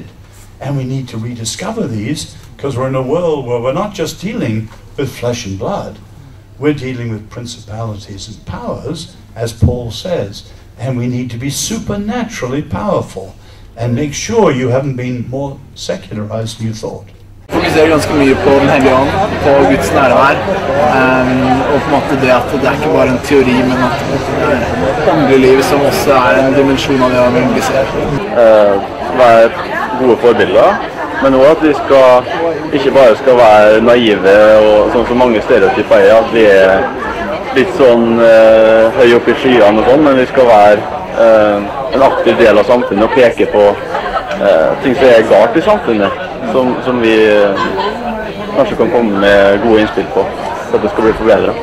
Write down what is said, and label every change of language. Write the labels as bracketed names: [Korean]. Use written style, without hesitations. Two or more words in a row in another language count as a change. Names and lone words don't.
[English] And we need to rediscover these, because we're in a world where we're not just dealing with flesh and blood, we're dealing with principalities and powers, as Paul says, and we need to be supernaturally powerful and make sure you haven't been more secularized than you thought. [Norwegian] Fokuserer ganske mye på den hellige ånd, på Guds nærvær, og på en måte det at det ikke bare en teori, men at det er åndelig liv som også er en dimensjon av det vi evangelisere. Være gode forbilder, men også at vi ikke bare skal være naive og sånn som mange stereotyper er, at vi er litt sånn høy opp i skyene og sånn, men vi skal være en aktiv del av samfunnet og peke på ting som er galt i samfunnet, som vi kanskje kan komme med gode innspill på, for at det skal bli forbedret.